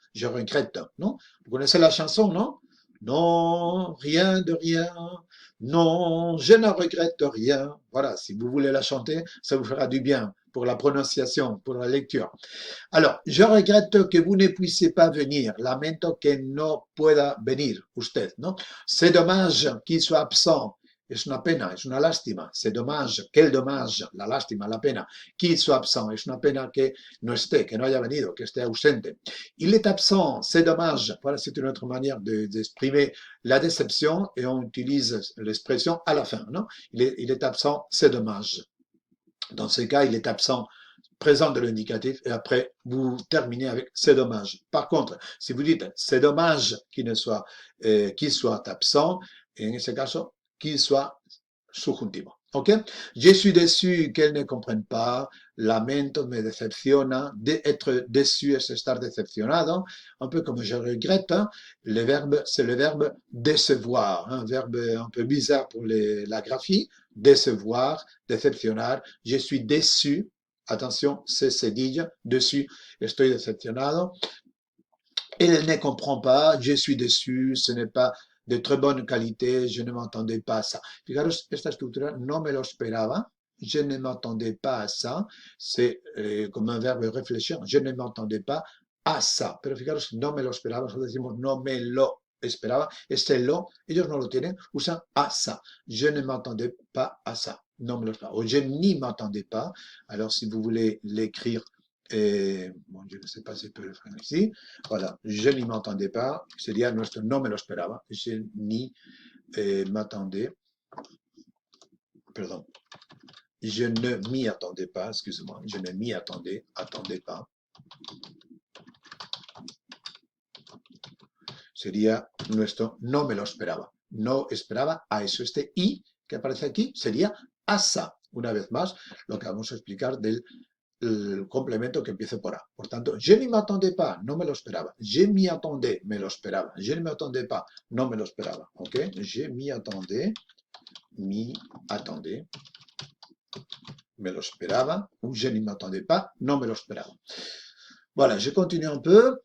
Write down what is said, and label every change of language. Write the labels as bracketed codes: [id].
[fr] Je regrette, non? Vous connaissez la chanson, non? Non, rien de rien. Non, je ne regrette rien. Voilà, si vous voulez la chanter, ça vous fera du bien pour la prononciation, pour la lecture. Alors, je regrette que vous ne puissiez pas venir. [es] Lamento que no pueda venir usted, ¿no? [fr] C'est dommage qu'il soit absent. [es] Es una pena, es una lástima. [fr] C'est dommage, quel dommage, [es] la lástima, la pena, [fr] qu'il soit absent. [es] Es una pena que no esté, que no haya venido, que esté ausente. [fr] Il est absent, c'est dommage. Voilà, c'est une autre manière d'exprimer la déception et on utilise l'expression à la fin, non? Il est absent, c'est dommage. Dans ce cas, il est absent présent de l'indicatif et après vous terminez avec c'est dommage. Par contre, si vous dites c'est dommage qu'il soit absent, et en ce cas, qu'il soit subjuntivo. ¿Ok? Je suis déçu qu'elle ne comprenne pas. [es] Lamento, me decepciona. [fr] Être déçu [es] es estar decepcionado. [fr] Un peu comme je regrette. Hein. Le verbe, c'est le verbe décevoir. Un verbe un peu bizarre pour la graphie. Décevoir, decepcionar. Je suis déçu. Attention, c'est cedilla, dessus, [es] estoy decepcionado. [fr] Elle ne comprend pas, je suis déçu, ce n'est pas de très bonne qualité, je ne m'attendais pas à ça. [es] Fijaros, esta estructura no me lo esperaba, [fr] je ne m'attendais pas à ça, c'est comme un verbe réfléchir, je ne m'attendais pas à ça. [es] Pero fijaros, no me lo esperaba, nosotros decimos no me lo esperaba, este lo, ellos no lo tienen, usan a ça. [fr] Je ne m'attendais pas à ça. [es] Non me lo esperaba. [fr] O je n'y m'attendais pas. Alors, si vous voulez l'écrire, bon, je ne sais pas si je peux le faire ici. Voilà, je n'y m'attendais pas. [es] Sería nuestro no me lo esperaba. [fr] Je n'y m'attendais. Pardon. Je ne m'y attendais pas, excusez-moi. Je ne m'y attendais pas. [es] Sería nuestro no me lo esperaba. No esperaba a eso. Este y que aparece aquí sería asa. Una vez más, lo que vamos a explicar del complemento que empiece por A. Por tanto, [fr] je ne m'attendais pas, [es] no me lo esperaba. [fr] Je m'y attendais, [es] me lo esperaba. [fr] Je ne m'attendais pas, [es] no me lo esperaba. [fr] Ok? Je m'y attendais, [es] me lo esperaba. [fr] Ou je ne m'attendais pas, [es] no me lo esperaba. [fr] Voilà, je continue un peu.